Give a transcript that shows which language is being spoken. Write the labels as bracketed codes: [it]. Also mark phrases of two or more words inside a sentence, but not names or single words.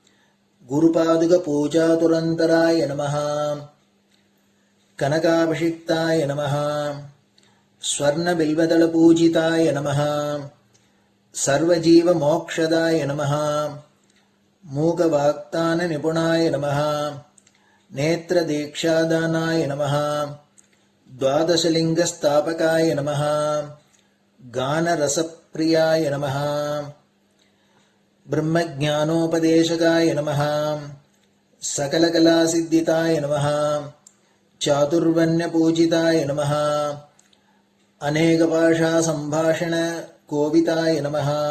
[sa] गुरुपादुक पूजा धुरन्धराय नमः. कनकाभिषिक्ताय नमः स्वर्णबिल्वदलपूजिताय नमः सर्वजीवमोक्षदाय नमः मूकवाक्दान निपुणाय नमः नेत्रदीक्षादानाय नमः द्वादशलिङ्गस्थापकाय नमः गानरसप्रियाय नमः ब्रह्मज्ञानोपदेशकाय नमः सकलकलासिद्धिताय नमः चातुर्वर्ण्यपूजिताय नमः अनेकभाषासम्भाषणकोविताय नमः